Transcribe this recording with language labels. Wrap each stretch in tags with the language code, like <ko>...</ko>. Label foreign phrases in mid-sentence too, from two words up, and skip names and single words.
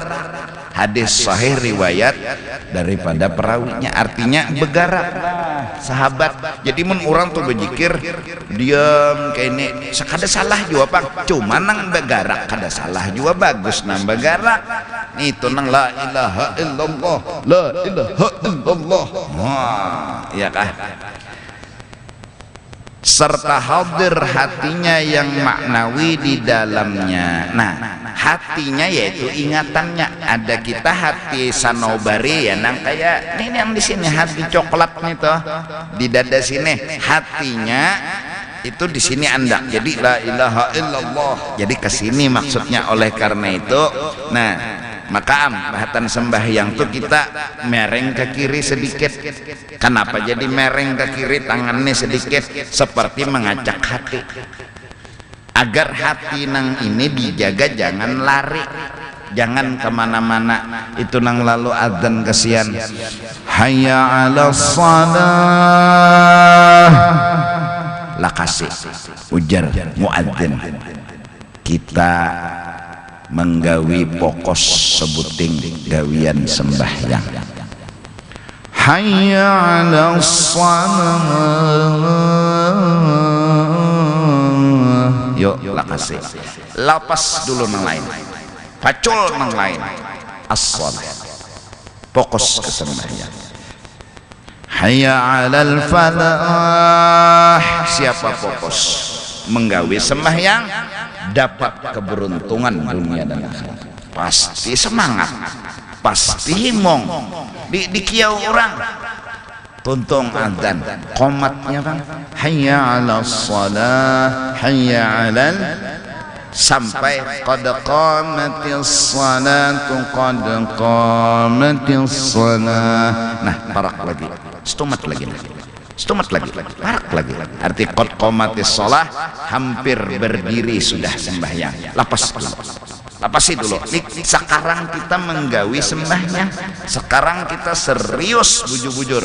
<bjn>Hadis sahih riwayat daripada perawinya, artinya bergerak sahabat. Jadi mun orang tuh berzikir diam kayak ini sekada salah juga bang, cuma nang bergerak kada salah juga bagus nang bergerak. Itu nang</bjn> <ar>لا إله إلا الله، لا إله إلا الله.</ar> <bjn>Wah, iya kah? Serta hadir hatinya yang maknawi di dalamnya. Nah, hatinya yaitu ingatannya. Ada kita hati sanobari ya, nang kayak ini yang di sini hati coklat nih toh di dada sini. Hatinya itu di sini anda.</bjn> <ar>Jadi لا إله إلا الله.</ar> <bjn>Jadi ke sini maksudnya. Oleh karena itu, nah maka bahatan sembahyang tuh kita mereng ke kiri sedikit. Kenapa jadi mereng ke kiri, tangannya sedikit seperti mengacak hati, agar hati nang ini dijaga jangan lari, jangan kemana-mana. Itu nang lalu adzan kesian</bjn> <ar>حي على الصلاة</ar> <bjn>lakasi ujar muadzin, kita menggawi pokos sebuting gawian sembahyang.</bjn> <ar>حي على الصلاة.</ar> <bjn>Yuk lakasi. Lapas dulu nang lain. Pacul nang lain. As-shalah. Pokos ke sembahyang.</bjn> <ar>حي على الفلاح.</ar> <bjn>Siapa pokos menggawi sembahyang dapat keberuntungan dunia dan akhirat. Pasti semangat, pasti himong di kiau orang tuntung adzan qomatnya bang,</bjn> <ar>حي على الصلاة، حي على, sampai قد قامت الصلاة، قد قامت الصلاة.</ar> <bjn>Nah parak lagi, stomat lagi, stomat lagi, parak lagi. Arti</bjn> <ar>قد قامت الصلاة,</ar> <bjn>hampir berdiri sudah sembahyang. Lapas dulu, lapasi dulu. Sekarang kita menggawi sembahyang, sekarang kita serius bujur-bujur.</bjn>